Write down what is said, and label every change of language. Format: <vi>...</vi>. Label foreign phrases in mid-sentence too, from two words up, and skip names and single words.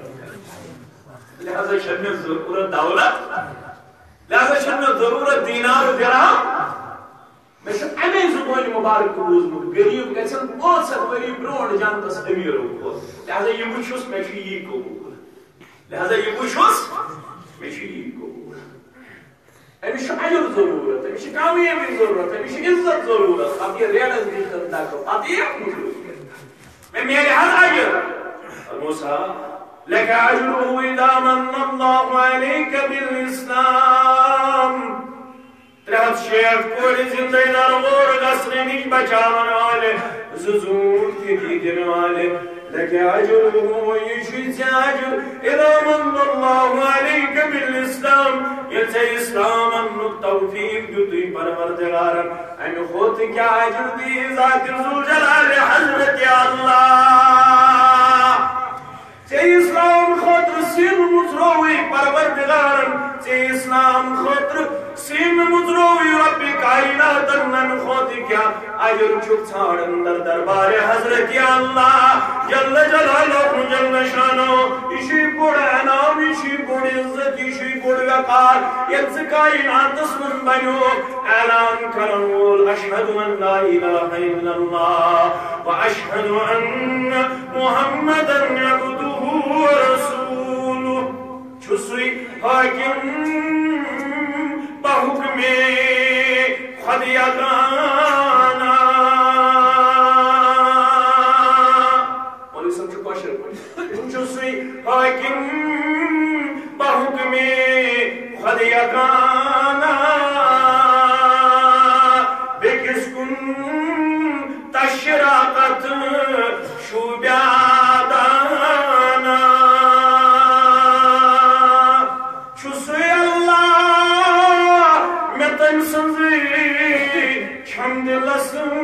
<ks>لہذا چھنہٕ مےٚ ضروٗرت دولت لہذا چھنہٕ مےٚ ضروٗرت دیٖنار و درہم مےٚ چھُ امی زُبٲنۍ مبارک بوٗزمُت غریٖب گژھن 500 ؤری برونٛٹھ جنتس امیٖرو کھۄتہٕ لہذا یہِ وٕچھُس مےٚ چھُ یی قبوٗل لہذا یہِ وٕچھُس مےٚ چھُ یی قبوٗل أمِس چھُ اجر ضروٗرت أمِس چھِ کامیٲبی ضروٗرت أمِس چھِ عزت ضروٗرت پتہٕ یہِ ریڈس دِتھ دکہٕ پتہٕ یہِ مےٚ میلہِ حظ اجر موسیٰ</ks> <ar>لك أجره إذا من الله عليك بالإسلام</ar> <ks>300 کورِ زِندَے نَرور گژھنہٕ نِش بچاون والہِ زوٗر تہِ دِنہٕ والہِ</ks> <ar>لك أجره</ar> <ks>یہِ چھُ ژےٚ اجر</ks> <ar>إذا من الله عليك بالإسلام</ar> <ks>ییٚلہِ ژےٚ اِسلام اننُک توفیٖق دِتُے پروردگارن اَمہِ کھۄتہٕ کیٛاہ اجر دِیہِ ذاتِ ذوالجلالِ حضرت اللہ ژےٚ اسلام خٲطرٕ سِن مُژرووٕے پروردگارن ژےٚ اسلام خٲطرٕ سِن مُژرووٕے رۄبِ کایناتن اَمہِ کھۄتہٕ کیٛاہ اجر چھُکھ ژھانڈان در دربارِ حضرت اللہ</ks> <ar>جل جلالہ جل شانہ</ar> <ks>یہِ چھُے بوٚڑ انعام یہِ چھُے بوٚڑ عزت یہِ چھُے بوٚڑ وقار ییٚلہِ ژٕ کایناتس منٛز بنیوکھ اعلان کرن وول</ks> <ar>اشہدُ ان لا الہ الا اللہ واشہدُ ان محمدن عبدہ</ar> <ks>ورسولہ چھُ سُے حاکم بحکمِ خۄد یگانہ مولوی صٲب چھُ کٲشِر پٲٹھۍ چھُ سُے حاکم بحکمِ خۄد یگانہ بیٚکِس کُن تشراقت شوٗبیادانہ چھُ سُے اللہ مےٚ تٔمۍ سٕنٛزٕے چھَم دِلس</ks>